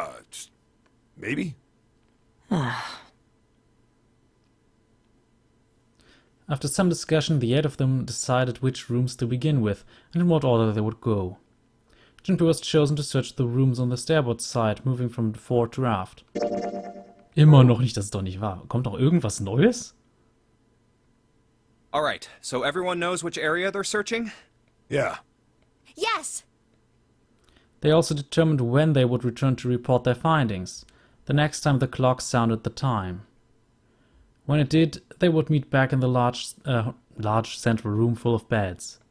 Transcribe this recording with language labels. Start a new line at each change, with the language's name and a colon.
English: Just maybe? After some discussion, the 8 of them decided which rooms to begin with and in what order they would go. Junpei was chosen to search the rooms on the starboard side, moving from fore to aft.
German: Immer noch nicht, das ist doch nicht wahr. Kommt noch irgendwas Neues?
English: Alright, so everyone knows which area they're searching? Yeah. Yes! They also determined when they would return to report their findings, the next time the clock sounded the time. When it did, they would meet back in the large central room full of beds.